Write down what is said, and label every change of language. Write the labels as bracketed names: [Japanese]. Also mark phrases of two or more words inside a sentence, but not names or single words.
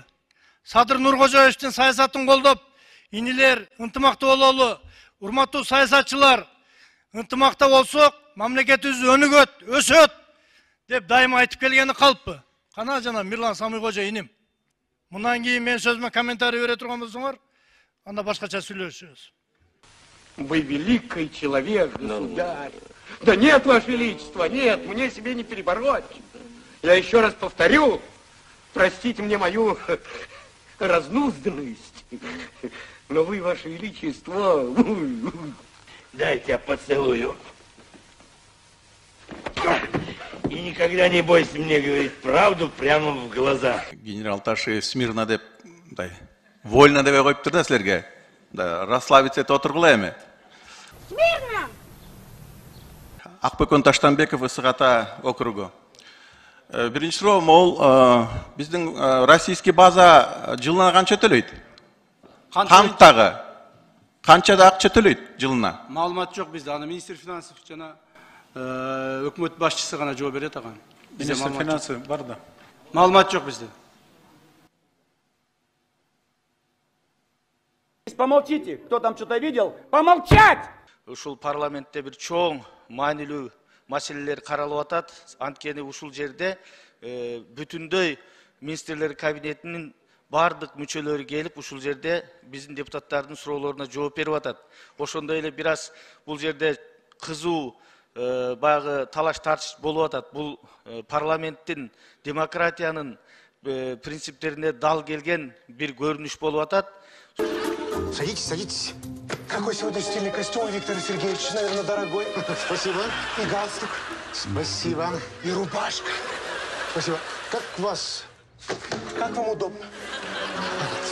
[Kyrgyz] Садыр Нуркожоевичтин саясатын колдоп, инилер ынтымактуу бололу, урматтуу саясатчылар, ынтымакта болсок, мамлекетибиз өнүгөт, өсөт деп дайыма айтып келгени калыппы. Кана жана Мирлан Самыйкожо иним. Мындан кийин мен сөзүмө комментарий бере турган болсоңор, анда башкача сүйлөшөбүз. [Russian] Вы великий человек, государь. Да нет, Ваше Величество, нет, мне себе не перебороть. Я еще раз повторю, простите мне мою разнузданность, но вы, Ваше Величество... Дайте я поцелую. И никогда не бойся мне говорить правду прямо в глаза. [Kyrgyz] Генерал Ташиев смирно деп, вольно деп коюп турду силерге. [Russian] Расслабиться это [Kyrgyz] отургула эми. Смирно! Акбөкөн Таштанбеков, Ысык-Ата округу. Биринчи суроо, могул биздин российский база жылына канча төлөйт? Камктагы канча акча төлөйт жылына? Маалымат жок бизде. Аны [Russian] министр финансов [Kyrgyz] жана өкмөт башчысы гана жооп берет ага. [Russian] Министр финансов [Kyrgyz] бар да. Маалымат жок бизде. [Russian] Помолчите, кто там что-то видел? Помолчать! [Kyrgyz] Ушул парламентте бир чоң маанилүү маселелер каралып атат. Анткени ушул жерде бүтүндөй министрлер кабинетинин бардык мүчөлөрү келип, ушул жерде биздин депутаттардын суроолоруна жооп берип атат. Ошондой эле бир аз бул жерде кызуу баягы талаш тартыш болуп атат. Бул парламенттин демократиянын принциптерине дал келген бир көрүнүш болуп атат. [Russian] Садитесь, садитесь. Какой сегодня стильный костюм, Виктор Сергеевич, наверное, дорогой. Спасибо. И галстук. Спасибо. И рубашка. Спасибо. Как вас? Как вам удобно?